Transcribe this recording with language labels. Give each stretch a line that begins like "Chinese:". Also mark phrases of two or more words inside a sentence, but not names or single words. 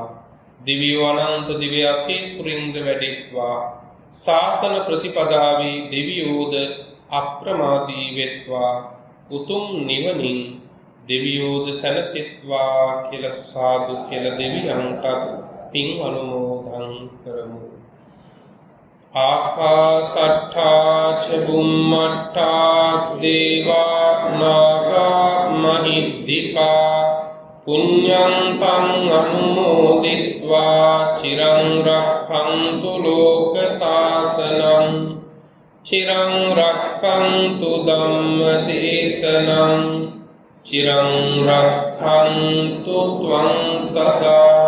Sinhala: දිව්‍ය අනන්ත දිව්‍ය ආශීර්වාදින්ද වැඩෙත්වා. ශාසන ප්‍රතිපදාවේ දෙවියෝද අප්‍රමාදී වෙත්වා. උතුම් නිවනින් දෙවියෝද සැනසෙත්වා කියලා සාදු කියලා දෙවියන්ටත් පින් අනුමෝදන් කරමු.
Pali: ආකාසට්ඨා ච බුම්මට්ඨා දේවා නාග මහිද්దికා පුඤ්ඤන්තං අනුමෝදිත්වා චිරං රක්ඛන්තු ලෝක සාසනං චිරං රක්ඛන්තු ධම්ම දේශනං චිරං රක්ඛන්තු ත්වං සදා